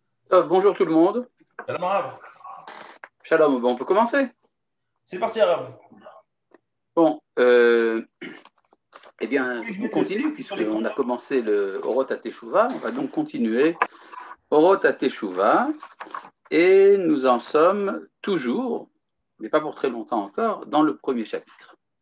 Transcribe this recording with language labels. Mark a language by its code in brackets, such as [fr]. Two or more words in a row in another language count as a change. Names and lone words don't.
[fr] Bonjour tout le monde. [he] שלום רב. [fr] Shalom, bon, on peut commencer? C'est parti Rav. Bon, eh bien, Oui, je on mets continue sur l'écran. puisqu'on a commencé le Oroth Teshuvah. On va donc continuer Oroth Teshuvah et nous en sommes toujours, mais pas pour très longtemps encore, dans le premier chapitre.